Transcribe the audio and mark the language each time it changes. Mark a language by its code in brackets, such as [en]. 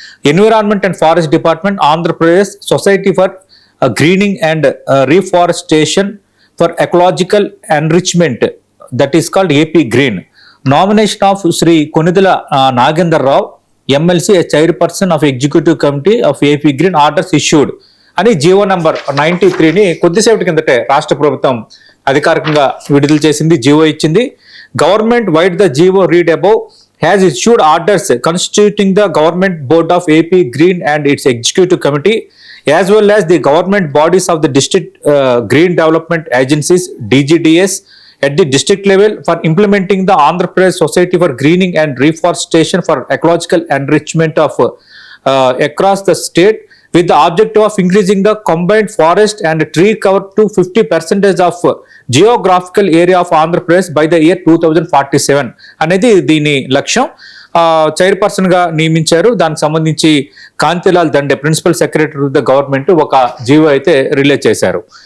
[en] Environment and forest department, Andhra Pradesh society for greening and reforestation for ecological enrichment, that is called AP green. Nomination of Shri Konidela Nagender Rao MLC chairperson of executive committee of AP green orders issued [te] అని GO number 93ని కొద్దిసేపటి కిందటే రాష్ట్ర ప్రభుత్వం అధికారికంగా విడుదల చేసింది, GO ఇచ్చింది. [en] government vide the GO read above has issued orders constituting the government board of AP Green and its executive committee as well as the government bodies of the district green development agencies DGDS at the district level for implementing the Andhra Pradesh Society for Greening and Reforestation for Ecological Enrichment of across the state with the objective of increasing the combined forest and tree cover to 50% of geographical area of Andhra Pradesh by the year 2047 [te] అనేది దీని లక్ష్యం. Chairperson గా నియమించారు. దానికి సంబంధించి Kantilal Dande principal secretary of the government ఒక GO అయితే release చేశారు.